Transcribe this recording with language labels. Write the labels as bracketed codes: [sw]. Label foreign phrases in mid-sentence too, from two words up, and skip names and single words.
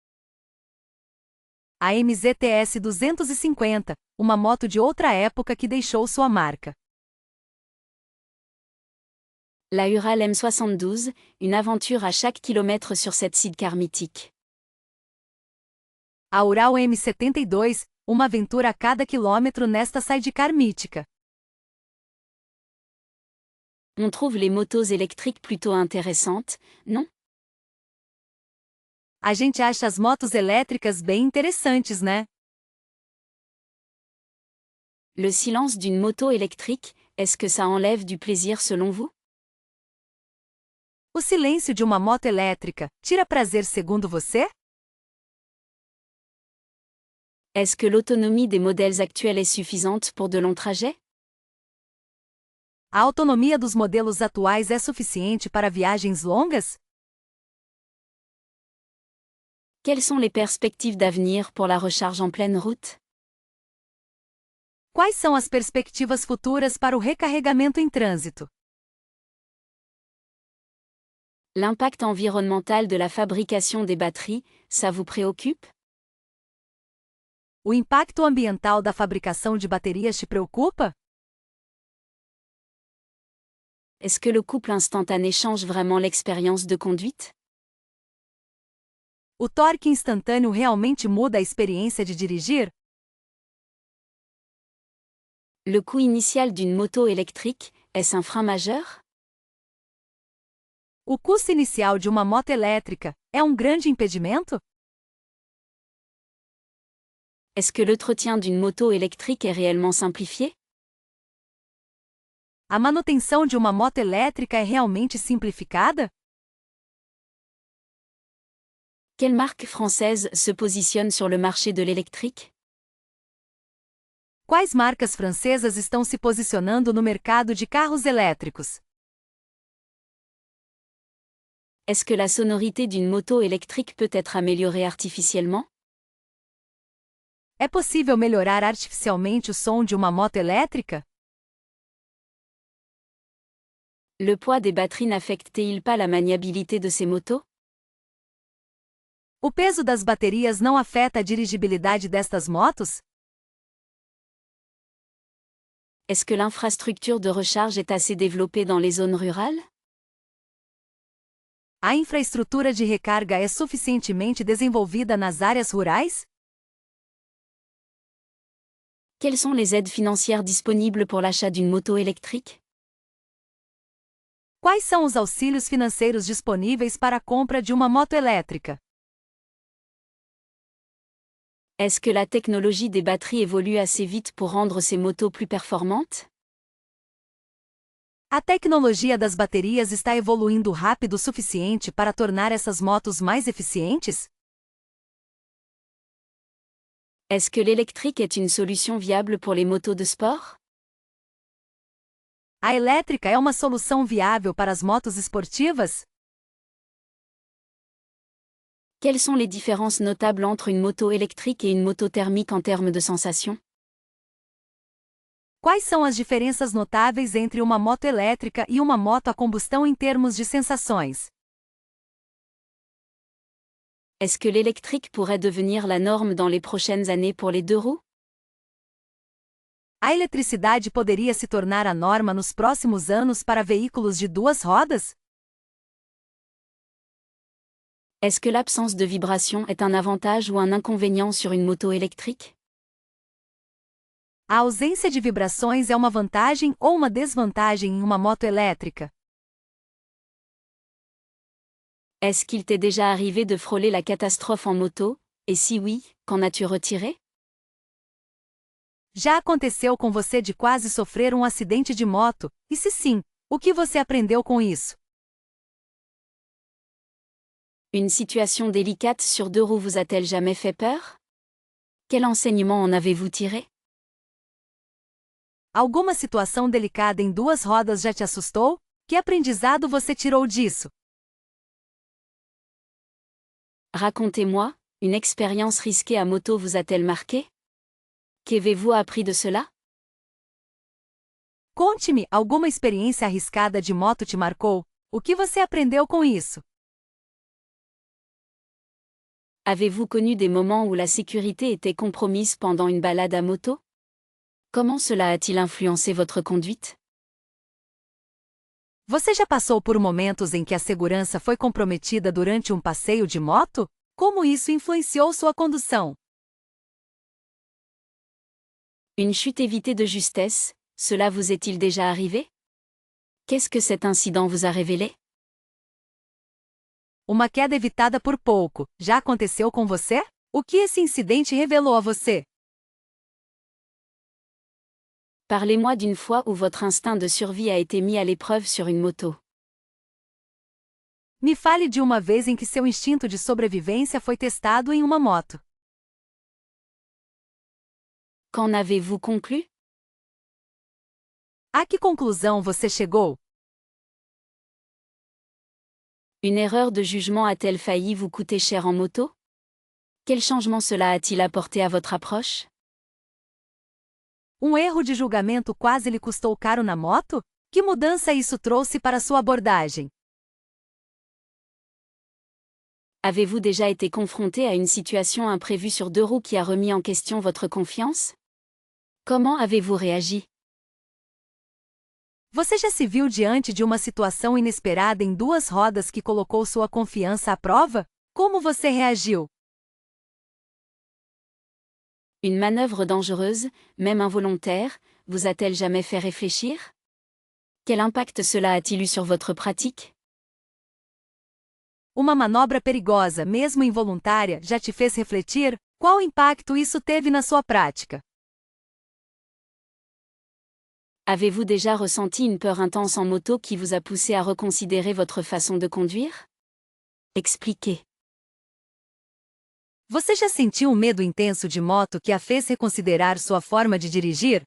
[pt] A MZ-TS 250, uma moto de outra época que deixou sua marca. [fr] La Ural M72, une aventure à chaque kilomètre sur cette sidecar mythique. [pt] A Ural M72, uma aventura a cada quilômetro nesta sidecar mítica. [fr] On trouve les motos électriques plutôt intéressantes, non? [pt] A gente acha as motos elétricas bem interessantes, né? [fr] Le silence d'une moto électrique, est-ce que ça enlève du plaisir selon vous? [pt] O silêncio de uma moto elétrica tira prazer segundo você? [fr] Est-ce que l'autonomie des modèles actuels est suffisante pour de longs trajets? [pt] A autonomia dos modelos atuais é suficiente para viagens longas? [fr] Quelles sont les perspectives d'avenir pour la recharge en pleine route? [pt] Quais são as perspectivas futuras para o recarregamento em trânsito? [fr] L'impact environnemental de la fabrication des batteries, ça vous préoccupe? [pt] O impacto ambiental da fabricação de baterias te preocupa? [fr] Est-ce que le couple instantané change vraiment l'expérience de conduite? [pt] O torque instantâneo realmente muda a experiência de dirigir? [fr] Le coût initial d'une moto électrique, est-ce un frein majeur? [pt] O custo inicial de uma moto elétrica é um grande impedimento? [fr] Est-ce que l'entretien d'une moto électrique est réellement simplifié? [pt] A manutenção de uma moto elétrica é realmente simplificada? [fr] Quelle marque française se positionne sur le marché de l'électrique? [pt] Quais marcas francesas estão se posicionando no mercado de carros elétricos? [fr] Est-ce que la sonorité d'une moto électrique peut être améliorée artificiellement? [pt] É possível melhorar artificialmente o som de uma moto elétrica? [fr] Le poids des batteries n'affecte-t-il pas la maniabilité de ces motos? [pt] O peso das baterias não afeta a dirigibilidade destas motos? [fr] Est-ce que l'infrastructure de recharge est assez développée dans les zones rurales? [pt] A infraestrutura de recarga é suficientemente desenvolvida nas áreas rurais? [fr] Quelles sont les aides financières disponibles pour l'achat d'une moto électrique? [pt] Quais são os auxílios financeiros disponíveis para a compra de uma moto elétrica? [fr] Est-ce que la technologie des batteries évolue assez vite pour rendre ces motos plus performantes? [pt] A tecnologia das baterias está evoluindo rápido o suficiente para tornar essas motos mais eficientes? [fr] Est-ce que l'électrique est une solution viable pour les motos de sport? [pt] A elétrica é uma solução viável para as motos esportivas? [fr] Quelles sont les différences notables entre une moto électrique et une moto thermique en termes de sensations? [pt] Quais são as diferenças notáveis entre uma moto elétrica e uma moto a combustão em termos de sensações? [fr] Est-ce que l'électrique pourrait devenir la norme dans les prochaines années pour les deux roues? [pt] A eletricidade poderia se tornar a norma nos próximos anos para veículos de duas rodas? [fr] Est-ce que l'absence de vibration est un avantage ou un inconvénient sur une moto électrique? [pt] A ausência de vibrações é uma vantagem ou uma desvantagem em uma moto elétrica? [fr] Est-ce qu'il t'est déjà arrivé de frôler la catastrophe en moto? Et si oui, qu'en as-tu retiré? [pt] Já aconteceu com você de quase sofrer um acidente de moto? E se sim, o que você aprendeu com isso? [fr] Une situation délicate sur deux roues vous a-t-elle jamais fait peur? Quel enseignement en avez-vous tiré? [pt] Alguma situação delicada em duas rodas já te assustou? Que aprendizado você tirou disso? [fr] Racontez-moi, une expérience risquée à moto vous a-t-elle marqué? Qu'avez-vous appris de cela? [pt] Conte-me, alguma experiência arriscada de moto te marcou? O que você aprendeu com isso? [fr] Avez-vous connu des moments où la sécurité était compromise pendant une balade à moto? Comment cela a-t-il influencé votre conduite? [pt] Você já passou por momentos em que a segurança foi comprometida durante um passeio de moto? Como isso influenciou sua condução? [fr] Une chute évitée de justesse, cela vous est-il déjà arrivé? Qu'est-ce que cet incident vous a révélé? [pt] Uma queda evitada por pouco, já aconteceu com você? O que esse incidente revelou a você? [fr] Parlez-moi d'une fois où votre instinct de survie a été mis à l'épreuve sur une moto. [pt] Me fale de uma vez em que seu instinto de sobrevivência foi testado em uma moto. [fr] Qu'en avez-vous conclu? [pt] A que conclusão você chegou? [fr] Une erreur de jugement a-t-elle failli vous coûter cher en moto? Quel changement cela a-t-il apporté à votre approche? [pt] Um erro de julgamento quase lhe custou caro na moto? Que mudança isso trouxe para sua abordagem? [fr] Avez-vous déjà été confronté à une situation imprévue sur deux roues qui a remis en question votre confiance? Comment avez-vous réagi? [pt] Você já se viu diante de uma situação inesperada em duas rodas que colocou sua confiança à prova? Como você reagiu? [fr] Une manœuvre dangereuse, même involontaire, vous a-t-elle jamais fait réfléchir? Quel impact cela a-t-il eu sur votre pratique? [pt] Uma manobra perigosa, mesmo involuntária, já te fez refletir? Qual impacto isso teve na sua prática? [fr] Avez-vous déjà ressenti une peur intense en moto qui vous a poussé à reconsidérer votre façon de conduire? Expliquez. [pt] Você já sentiu um medo intenso de moto que a fez reconsiderar sua forma de dirigir?